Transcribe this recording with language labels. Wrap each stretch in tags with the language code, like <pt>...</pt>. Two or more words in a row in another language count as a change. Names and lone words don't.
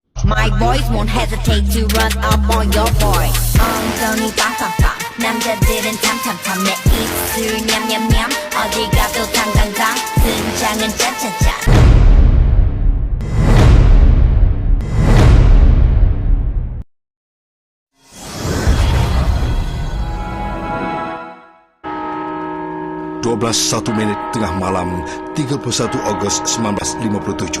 <en>My voice won't hesitate to run up on your boy.</en> <ko>엉덩이 빵빵빵 남자들은 탐탐탐 내 입술 냠냠냠 어디 가도 당당당 등장은 짠짠짠.</ko> <ms>Satu menit tengah malam 31 Ogos 1957.</ms>